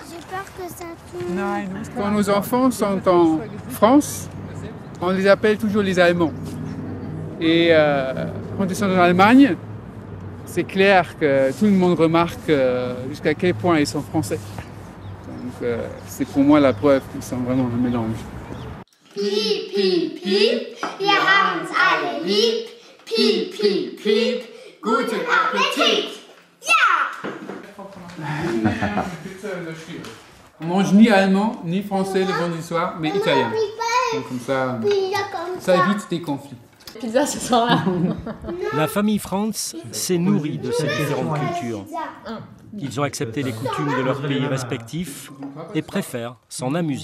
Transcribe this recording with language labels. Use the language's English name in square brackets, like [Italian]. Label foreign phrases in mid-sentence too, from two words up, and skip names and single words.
[French] Quand nos enfants sont en France, on les appelle toujours les Allemands. Et quand ils sont en Allemagne, c'est clair que tout le monde remarque jusqu'à quel point ils sont français. Donc c'est pour moi la preuve qu'ils sont vraiment un mélange. [German] Piep, piep, piep, wir haben's alle lieb. Piep, piep, piep, guten Appetit! Ja! [French] On mange ni allemand, ni français le vendredi soir, mais italien. Donc comme ça évite des conflits. Pizza ce soir-là. La famille Franz s'est nourrie de ces différentes cultures. Ils ont accepté les coutumes de leurs pays respectifs et préfèrent s'en amuser.